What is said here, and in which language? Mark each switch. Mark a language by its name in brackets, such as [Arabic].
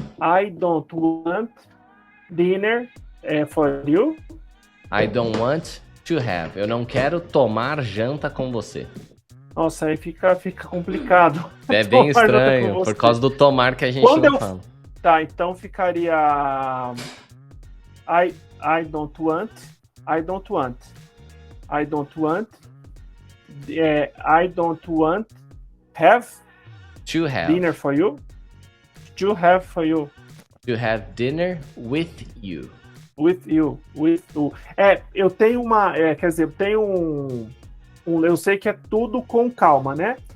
[English] I don't want dinner for you. I don't want to have. [Portuguese] Eu não quero tomar janta com você. Nossa, aí fica complicado. É bem estranho, por causa do tomar que a gente não fala. Tá, então ficaria [English] I don't want, I don't want, I don't want, I don't want to have dinner for you, to have for you. To have dinner with you. With you. [Portuguese] Eu tenho quer dizer, eu tenho eu sei que é tudo com calma, né?